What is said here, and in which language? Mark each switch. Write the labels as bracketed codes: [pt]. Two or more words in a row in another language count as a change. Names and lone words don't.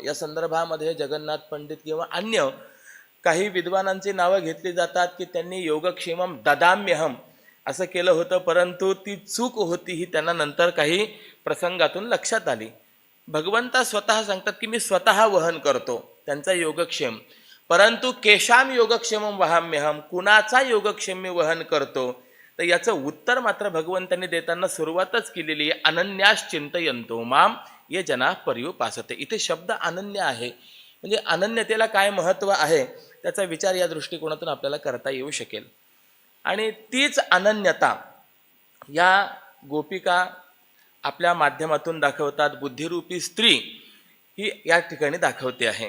[mr] या संदर्भामध्ये जगन्नाथ पंडित किंवा अन्य काही विद्वानांची नावं घेतली जातात की त्यांनी [sa] योगक्षेमं ददाम्यहम [mr] असं केलं होतं, परंतु ती चूक होती ही त्यांना नंतर काही प्रसंगातून लक्षात आली। भगवंता स्वतः सांगतात की मी स्वतः वहन करतो त्यांचा योगक्षेम, परंतु [sa] केशाम योगक्षेमम वहाम्यहम, [mr] कुणाचा योगक्षेम मी वहन करतो, तर याचं उत्तर मात्र भगवंतांनी देताना सुरुवातच केलेली आहे, [sa] अनन्यास चिंतयन्तो माम ये जना पर्युपासते. [mr] इथे शब्द अनन्य आहे, म्हणजे अनन्यतेला काय महत्त्व आहे त्याचा विचार या दृष्टिकोनातून आपल्याला करता येऊ शकेल. आणि तीच अनन्यता या गोपिका आपल्या माध्यमातून दाखवतात. बुद्धिरूपी स्त्री ही या ठिकाणी दाखवते आहे.